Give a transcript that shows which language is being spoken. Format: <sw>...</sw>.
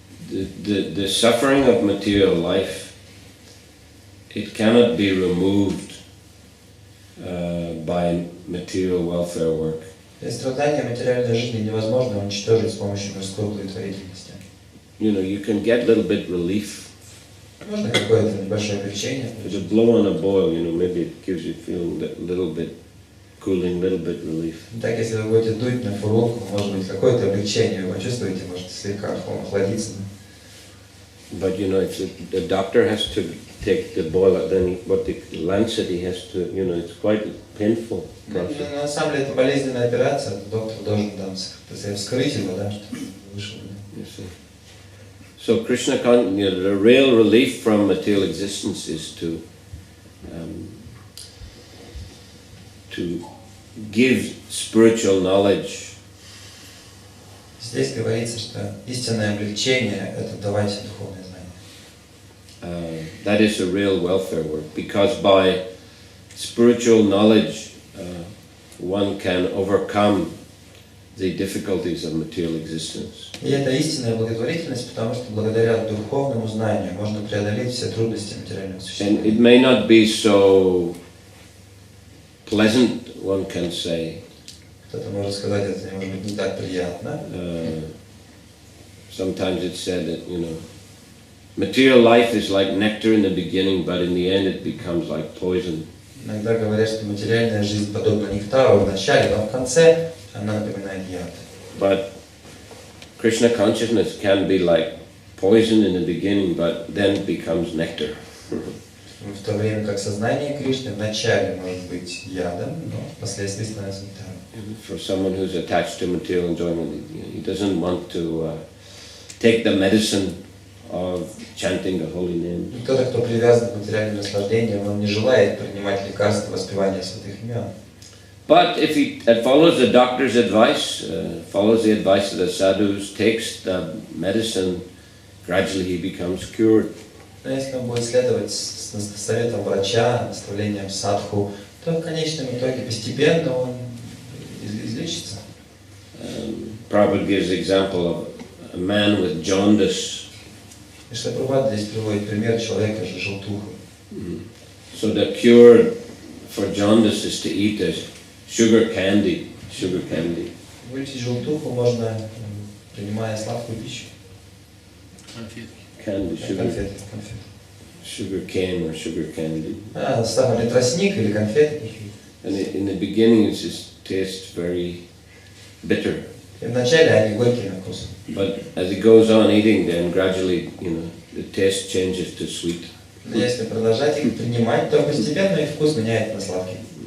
<en>The suffering of material life, it cannot be removed by material welfare work.</en> <ru>Страдания материальной жизни невозможно уничтожить с помощью мирской благотворительности.</ru> <en>You know, you can get a little bit relief.</en> <ru>Можно какое-то небольшое облегчение.</ru> <en>If you blow on a boil, you know, maybe it gives you feeling a little bit cooling, little bit relief.</en> <ru>Так, если вы будете дуть на фурунку, может быть, какое-то облегчение вы почувствуете, может слегка охладиться.</ru> <en>But you know, if the doctor has to take the boil, then what the lancet he has to, you know, it's quite painful process.</en> <ru>На самом деле это болезненная операция, доктор должен там вскрыть его, да, чтобы вышел.</ru> <en>You see. So Krishna, you know, the real relief from material existence is to give spiritual knowledge.</en> <ru>Здесь говорится, что истинное облегчение – это давать духовное знание.</ru> <en>That is a real welfare work, because by spiritual knowledge one can overcome the difficulties of material existence.</en> <ru>И это истинная благотворительность, потому что благодаря духовному знанию можно преодолеть все трудности материального существования.</ru> <en>And it may not be so pleasant, one can say.</en> <ru>Кто-то может сказать, это может быть не так приятно.</ru> <en>Sometimes it's said that, you know, material life is like nectar in the beginning, but in the end it becomes like poison.</en> <ru>Иногда говорят, что материальная жизнь подобна нектару в начале, но в конце она напоминает яд.</ru> <en>But Krishna consciousness can be like poison in the beginning, but then it becomes nectar.</en> <ru>В то время как сознание Кришны в начале может быть ядом, но впоследствии становится нектаром.</ru> <en>For someone who's attached to material enjoyment, he doesn't want to take the medicine of chanting the holy name.</en> <ru>Кто-то, кто привязан к материальным наслаждениям, он не желает принимать лекарства воспевания святых имен.</ru> <en>But if he follows the doctor's advice, follows the advice of the sadhus, takes the medicine, gradually he becomes cured.</en> <ru>Но если он будет следовать советам врача, наставлениям садху, то в конечном итоге постепенно он излечится.</ru> <en>Prabhupada gives the example of a man with jaundice.</en> <ru>И что Прабхупада здесь приводит пример человека с желтухой.</ru> <en>So the cure for jaundice is to eat a sugar candy.</en> <ru>Вылечить желтуху можно, принимая сладкую пищу. Конфеты.</ru> <en>Sugar cane or sugar candy.</en> <ru>Самый ли тростник или конфеты.</ru> <en>And in the beginning it just tastes very bitter.</en> <ru>И вначале они горькие на вкус.</ru> <en>But as it goes on eating, then gradually, you know, the taste changes to sweet.</en> <ru>Но если продолжать их принимать, то постепенно и вкус меняет на сладкий.</ru>